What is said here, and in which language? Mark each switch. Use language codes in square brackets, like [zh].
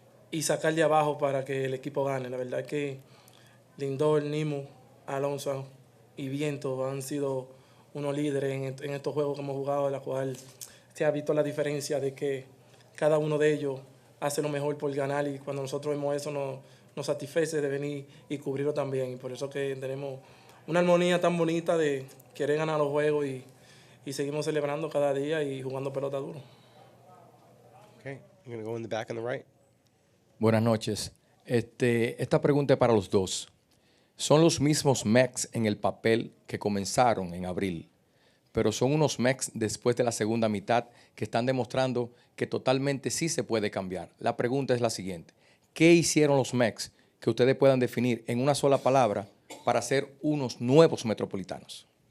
[es] y sacar de abajo para que el equipo gane. La verdad es que Lindor, Nimo, Alonso y Viento han sido unos líderes en estos juegos que hemos jugado, de la cual se ha visto la diferencia de que cada uno de ellos hace lo mejor por ganar, y cuando nosotros vemos eso nos satisface de venir y cubrirlo también. Y por eso que tenemos una armonía tan bonita de querer ganar los juegos y seguimos celebrando cada día y jugando pelota duro. [en] Okay, I'm going to go in the back on the right. [es] Buenas noches. Esta pregunta es para los dos. Son los mismos Mex en el papel que comenzaron en abril, pero son unos Mex después de la segunda mitad que están demostrando que totalmente sí se puede cambiar. La pregunta es la siguiente. ¿Qué hicieron los Mex que ustedes puedan definir en una sola palabra para ser unos nuevos metropolitanos?